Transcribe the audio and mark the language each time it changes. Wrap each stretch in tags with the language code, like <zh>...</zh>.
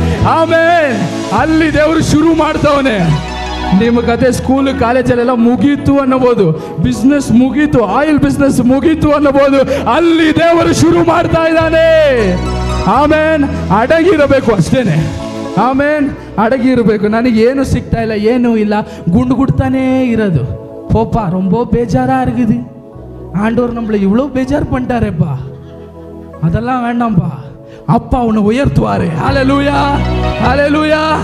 <kn>ಆಮೇಲೆ ಅಲ್ಲಿ ದೇವರು ಶುರು ಮಾಡ್ತವನೆ. ನಿಮ್ಮ ಕತೆ ಸ್ಕೂಲ್ ಕಾಲೇಜಲ್ಲೆಲ್ಲ ಮುಗೀತು ಅನ್ನಬಹುದು, ಬಿಸ್ನೆಸ್ ಮುಗೀತು, ಆಯಿಲ್ ಬಿಸ್ನೆಸ್ ಮುಗೀತು ಅನ್ನಬಹುದು. ಅಲ್ಲಿ ದೇವರು ಶುರು ಮಾಡ್ತಾ ಇದ್ದಾನೆ. ಆಮೇನ್. ಅಡಗಿರಬೇಕು ಅಷ್ಟೇನೆ. ಆಮೇನ್. ಅಡಗಿರಬೇಕು. ನನಗೇನು ಸಿಗ್ತಾ ಇಲ್ಲ, ಏನೂ ಇಲ್ಲ, ಗುಡ್ತಾನೇ ಇರೋದು.</kn> <ta>போப்பா ரொம்ப பேஜாரா இருக்குது, ஆண்டவர் நம்மளை இவ்வளோ பேஜார் பண்ணிட்டாரேப்பா, அதெல்லாம் வேண்டாம்ப்பா, அப்பா ಅವನು ಉಯರ್த்துவாரு. ஹalleluya ஹalleluya.</ta>